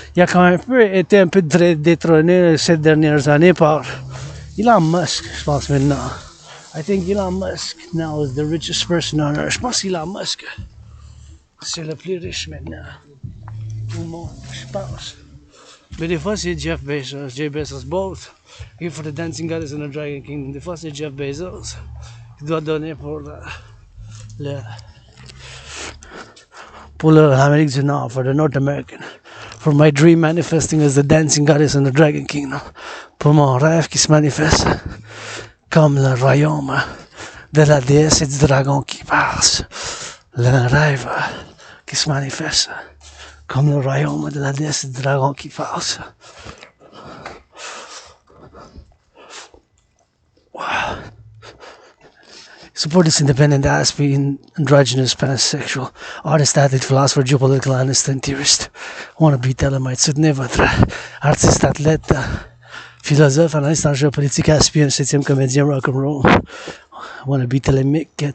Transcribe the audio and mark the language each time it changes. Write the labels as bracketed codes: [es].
[fr] Il a quand même été un peu détrôné ces dernières années par Elon Musk, je pense maintenant. [en] I think Elon Musk now is the richest person on earth. [fr] Je pense Elon Musk, c'est le plus riche maintenant au monde, je pense. Mais des fois c'est Jeff Bezos, both. [en] Here for the Dancing Goddess and the Dragon Kingdom. [fr] Des fois c'est Jeff Bezos qui doit donner pour l'Amérique du Nord, [en] for the North American. For my dream manifesting as the Dancing Goddess and the Dragon Kingdom. [fr] Pour mon rêve qui se manifeste comme le royaume de la déesse et du dragon qui passe. Le rêve qui se manifeste comme le royaume de la déesse et du dragon qui passe. Wow. [en] Support this independent aspect, androgynous, pansexual, artist, athlete, philosopher, geopolitical analyst, and theorist. I want to be Telemite. [fr] Soutenez votre artiste, athlète, philosophe, analyste en géopolitique, aspire un 7e comédien rock'n'roll. [en] I want to be Telemite.